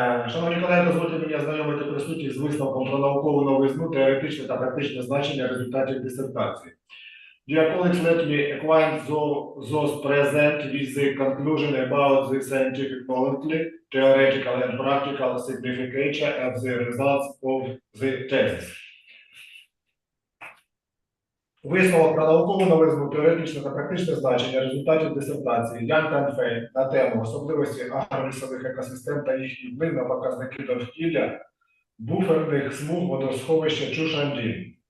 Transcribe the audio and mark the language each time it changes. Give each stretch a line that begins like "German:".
Ukrainian: Шановні колеги, дозвольте мені ознайомити присутніх з висновком про наукову новизну, теоретичне та практичне значення результатів дисертації.
English: Dear colleagues, let me acquaint those present with the conclusion about the scientific quality, theoretical and practical signification of the results of the thesis.
Ukrainian: Висновок про наукову новизну, теоретичне та практичне значення результатів дисертації Янь Тенфей на тему особливості агролісових екосистем та їхній вплив на показники довкілля буферних смуг водосховища Чушанджін.